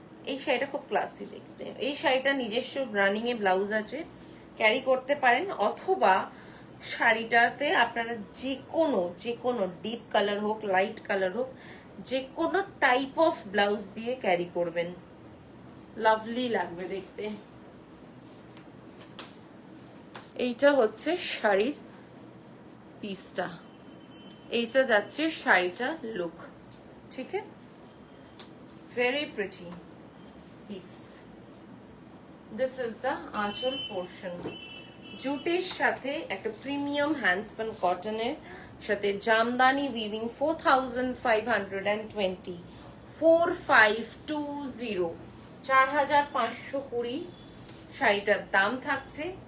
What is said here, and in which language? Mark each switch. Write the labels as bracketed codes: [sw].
[bn] এই শাড়িটা খুব ক্লাসি দেখতে। এই শাড়িটা নিজস্ব রানিং এ ব্লাউজ আছে, ক্যারি করতে পারেন, অথবা শাড়িটাতে আপনারা যে কোনো ডিপ কালার হোক লাইট কালার হোক যে কোনো টাইপ অফ ব্লাউজ দিয়ে ক্যারি করবেন, লাভলি লাগবে দেখতে। এইটা হচ্ছে শাড়ির পিসটা, এইটা যাচ্ছে শাড়িটা লুক, ঠিক আছে, very pretty piece. [en] This is the আঁচল portion. [bn] জুটের সাথে একটা প্রিমিয়াম হ্যান্ডস্পন কটনের সাথে জামদানি উইভিং 4520, 4520, 4520 শাড়িটার দাম থাকছে।